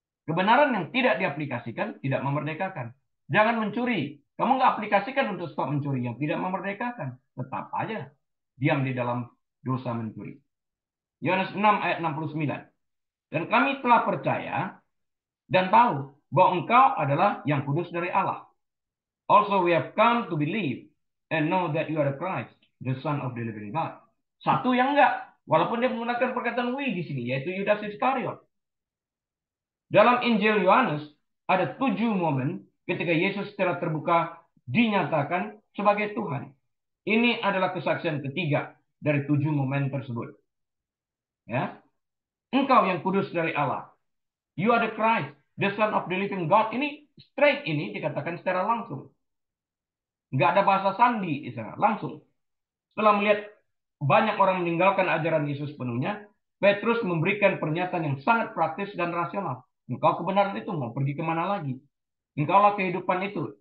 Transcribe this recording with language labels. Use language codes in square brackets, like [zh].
[id] Kebenaran yang tidak diaplikasikan tidak memerdekakan. Jangan mencuri. Kamu nggak aplikasikan untuk stop mencuri yang tidak memerdekakan. Tetap aja diam di dalam dosa mencuri. Yohanes 6 ayat 69. Dan kami telah percaya dan tahu bahwa engkau adalah yang kudus dari Allah. [en] Also we have come to believe and know that you are the Christ, the Son of the living God. [id] Satu yang enggak, walaupun dia menggunakan perkataan we di sini, yaitu Yudas Iskariot. Dalam Injil Yohanes ada 7 momen ketika Yesus secara terbuka dinyatakan sebagai Tuhan. Ini adalah kesaksian ketiga dari 7 momen tersebut. Ya, engkau yang kudus dari Allah. [en] You are the Christ, the Son of the living God. [id] Ini straight ini dikatakan secara langsung. Nggak ada bahasa sandi, langsung. Setelah melihat banyak orang meninggalkan ajaran Yesus penuhnya, Petrus memberikan pernyataan yang sangat praktis dan rasional. Engkau kebenaran itu, mau pergi kemana lagi? Engkaulah kehidupan itu.